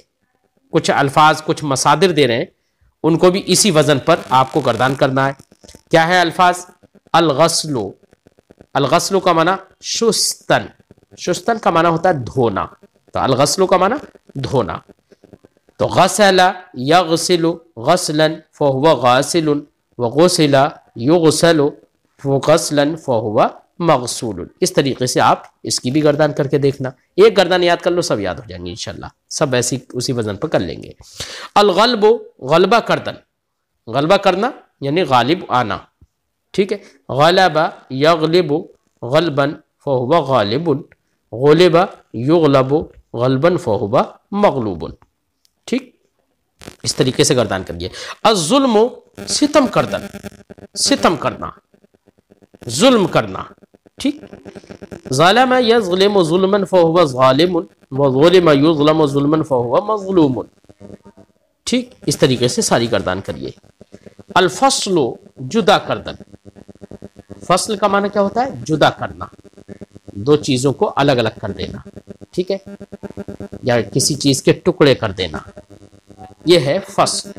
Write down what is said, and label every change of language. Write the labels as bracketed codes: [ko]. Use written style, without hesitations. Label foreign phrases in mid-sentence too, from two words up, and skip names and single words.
[hi] कुछ अल्फाज, कुछ मसादिर दे रहे हैं, उनको भी इसी वजन पर आपको गर्दान करना है। क्या है अल्फाज? अलगस्लु, अलगस्लु का माना शुस्तन, शुस्तन का माना होता है धोना, तो अलगस्लु का माना धोना। [ar] تو غسل يغسل غسلا فهو غاسل و غسل يغسل غسلا فهو مغسول. [hi] इस तरीके से आप इसकी भी गर्दान करके देखना। एक गर्दान याद कर लो, सब याद हो जाएंगे इंशाल्लाह, सब ऐसी उसी वजन पर कर लेंगे। अलगल्बु, [fa] غلبه کردن, [hi] गलबा करना यानी गालिब आना। ठीक है। [ar] غلب يغلب غلبا فهو غالب، غلب يغلب غلبا فهو مغلوب. [hi] ठीक, इस तरीके से गर्दान करिए। अज़्ज़ुल्मु, [fa] ستم کردن, [hi] सितम करना, जुल्म करना। ठीक। [ar] ظلم يظلم ظلما فهو ظالم و ظلم يظلم ظلما فهو مظلوم. [hi] ठीक, इस तरीके से सारी गर्दान करिए। अल-फ़स्लु, [fa] جدا کردن, [hi] फसल का माना क्या होता है? जुदा करना, दो चीजों को अलग अलग कर देना। ठीक है, या किसी चीज के टुकड़े कर देना, यह है फसल।